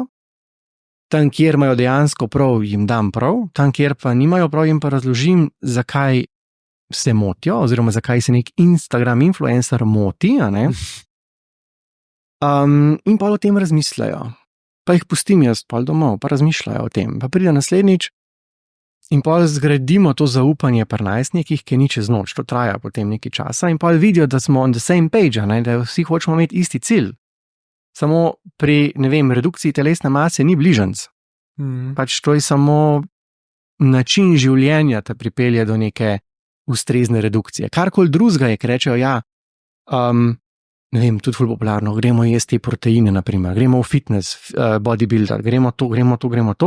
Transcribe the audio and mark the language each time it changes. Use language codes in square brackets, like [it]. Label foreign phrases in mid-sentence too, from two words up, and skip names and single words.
[sl] Tam, kjer imajo dejansko prav, jim dam prav, tam, kjer pa nimajo prav, jim pa razložim, zakaj se motijo, oziroma zakaj se nek Instagram influencer moti, in pa o tem razmislijo. Pa jih pustim jaz pol domov, pa razmišljajo o tem. Pa pride naslednjič in pa zgradimo to zaupanje pri najstnikih, ki ni čez noč, to traja potem nekaj časa in pa vidijo, da smo [en] on the same page, [sl] da vsi hočemo imeti isti cilj. Samo pri, redukciji telesne mase ni bližanc. Pač to je samo način življenja, te pripelje do neke ustrezne redukcije. Karkoli drugega je, ker rečejo, tudi ful popularno, gremo jesti proteine, naprimer, gremo v fitness, bodybuilder, gremo to.